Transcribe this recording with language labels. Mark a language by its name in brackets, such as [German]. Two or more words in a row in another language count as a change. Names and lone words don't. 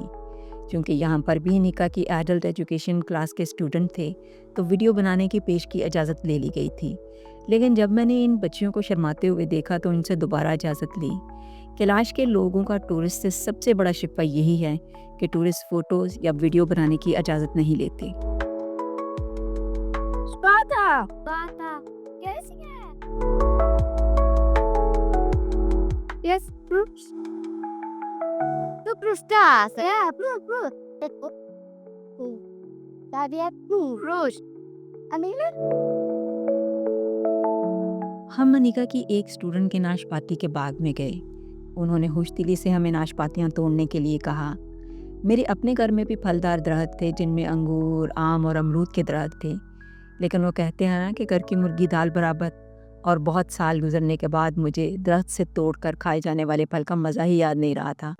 [Urdu] کیونکہ یہاں پر بھی نکا کی [English] adult education class [Urdu] کے اسٹوڈنٹ تھے تو ویڈیو بنانے کی پیش کی اجازت لے لی گئی تھی، لیکن جب میں نے ان بچیوں کو شرماتے ہوئے دیکھا تو ان سے دوبارہ اجازت لی. کیلاش کے لوگوں کا ٹورسٹ سے سب سے بڑا شکوہ یہی ہے کہ ٹورسٹ فوٹوز یا ویڈیو بنانے کی اجازت نہیں لیتے. Sparta, कैसी है? [English] Yes, Bruce. Tu Brustas, yeah, Bruce. David, Bruce. Amelia? [Urdu] ہم منیکا کی ایک اسٹوڈنٹ کے ناشپاتی کے باغ میں گئے. انہوں نے خوشدلی سے ہمیں ناشپاتیاں توڑنے کے لیے کہا. میرے اپنے گھر میں بھی پھلدار درخت تھے جن میں انگور، آم اور امرود کے درخت تھے، لیکن وہ کہتے ہیں نا کہ گھر کی مرغی دال برابر، اور بہت سال گزرنے کے بعد مجھے درخت سے توڑ کر کھائے جانے والے پھل کا مزہ ہی یاد نہیں رہا تھا.